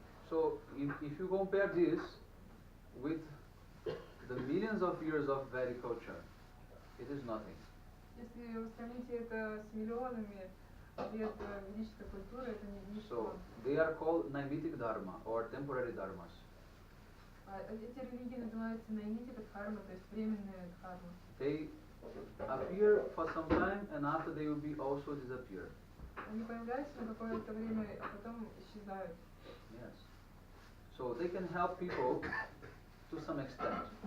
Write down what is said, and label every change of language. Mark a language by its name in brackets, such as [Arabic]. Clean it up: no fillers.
[English] So if you compare this with the millions of years of Vedic culture, it is nothing. [Russian] Если вы сравните это с миллионами лет ведической культуры, это ничто. [English] So they are called Naimitic Dharma or temporary dharmas. [Russian] Эти религии называются наймитика дхарма, то есть временные дхармы. [English] They appear for some time and after they will be also disappear. [Russian] Они появляются на какое-то время, а потом исчезают. [English] Yes. So they can help people to some extent.